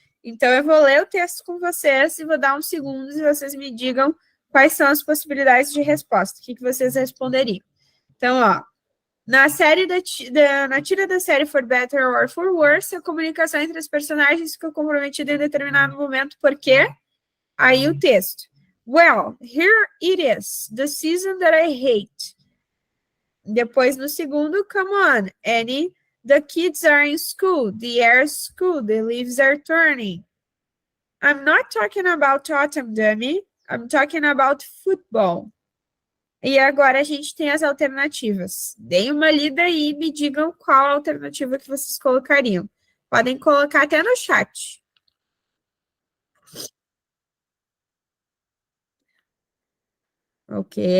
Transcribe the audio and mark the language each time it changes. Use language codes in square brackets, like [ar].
[pt] Então, eu vou ler o texto com vocês e vou dar uns segundos e vocês me digam quais são as possibilidades de resposta, o que vocês responderiam. Então, ó, na tira da série For Better or For Worse, a comunicação entre os personagens ficou comprometida em determinado momento, por quê? Aí o texto. [en] Well, here it is, the season that I hate. [pt] Depois, no segundo, [en] come on, Annie, the kids are in school, the air is cool, the leaves are turning. I'm not talking about autumn, dummy. I'm talking about football. [pt] E agora a gente tem as alternativas. Deem uma lida aí e me digam qual a alternativa que vocês colocariam. Podem colocar até no chat. Ok.